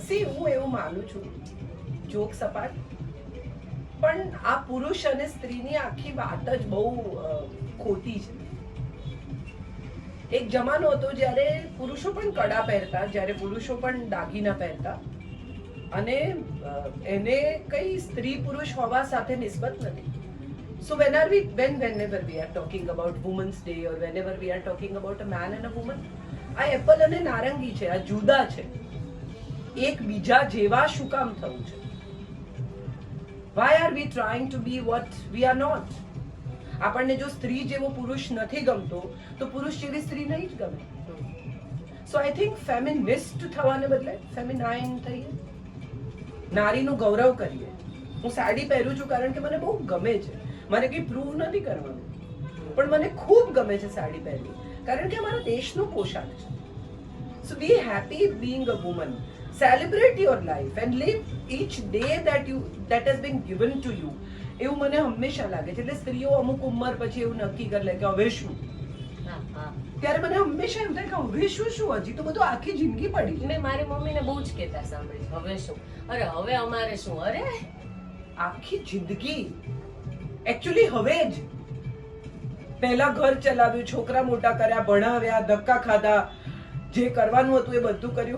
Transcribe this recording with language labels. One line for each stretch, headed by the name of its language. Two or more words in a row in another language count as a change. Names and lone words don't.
Gujarati: સી, હું એવું માનું છું, જોક સપાટ, પણ આ પુરુષ અને સ્ત્રીની આખી વાત જ બહુ ખોટી છે. એક જમાનો હતો જ્યારે પુરુષો પણ કડા પહેરતા, જ્યારે પુરુષો પણ દાગીના પહેરતા, અને એને કઈ સ્ત્રી પુરુષ હોવા સાથે નિસ્બત નથી.
English: So whenever we are talking about Women's Day or whenever we are talking about a man and a woman,
Gujarati: આ એપલ અને નારંગી છે, આ જુદા છે. એક બીજા જેવા શું કામ થવું છે?
English: Why are we trying to be what we are not?
Gujarati: આપણને જો સ્ત્રી જેવો પુરુષ નથી ગમતો તો પુરુષ જેવી સ્ત્રી નહીં જ ગમે.
English: So I think
Gujarati: ફેમિનિસ્ટ થવાને બદલે ફેમિનાઇન થઈએ, નારીનું ગૌરવ કરીએ. હું સાડી પહેરું છું કારણ કે મને બહુ ગમે છે, મને કંઈ પ્રૂવ નથી કરવાનું, પણ મને ખૂબ ગમે છે સાડી પહેરવી કારણ કે અમારા દેશનો પોશાક છે.
English: So be happy being a woman. Celebrate your life and live each day that has been given to you.
Gujarati: એવું મને હંમેશા લાગે છે. એટલે સ્ત્રીઓ અમુક ઉંમર પછી એવું નક્કી કરી લે કે હવે શું. હા હા ત્યારે મને હંમેશા એમ થાય કે હવે શું હજી તો બધું આખી જિંદગી પડી છે. મેં મારી મમ્મીને બહુ જ કહેતા સાંભળ્યું, હવે શું, અરે હવે અમારે શું, અરે આખી જિંદગી એકચ્યુઅલી હવે જ પહેલા ઘર ચલાવ્યું, છોકરા મોટા કર્યા, ભણાવ્યા, ધક્કા ખાધા, જે કરવાનું હતું એ બધું કર્યું.